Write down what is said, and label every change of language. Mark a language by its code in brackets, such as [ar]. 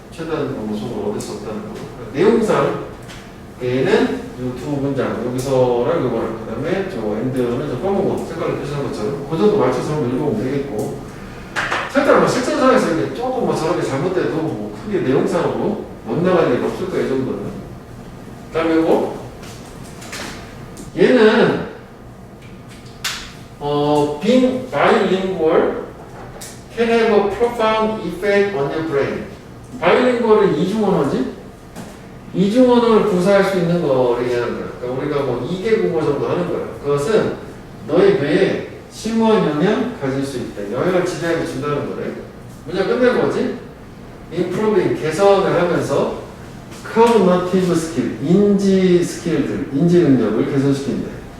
[ko] 최대한 모습을 얻을 수 없다는 거고. 내용상 얘는 요 두 문장 여기서랑 요거랑 그 다음에 저 엔드는 저 검은 거 색깔로 표시한 것처럼 그 정도 맞춰서 한번 읽어보면 되겠고, 살짝 뭐 실전상에서 이게 조금 뭐 저렇게 잘못돼도 뭐 크게 내용상으로 못 나갈 일이 없을 거예요. 이 정도는. 그 다음에 뭐 얘는 [en] being bilingual can have a profound effect on your brain. [ko] bilingual은 이중언어지? 이중언어를 구사할 수 있는 거를 얘기하는 거야. 그러니까 우리가 뭐 2개 국어 정도 하는 거야. 그것은 너의 뇌에 심오한 영향 가질 수 있다. 영향을 지대하게 준다는 거래. 문장 끝낸 거지? improving, 개선을 하면서 [en] cognitive skill, [ko] 인지 스킬들, 인지 능력을 개선시킨다.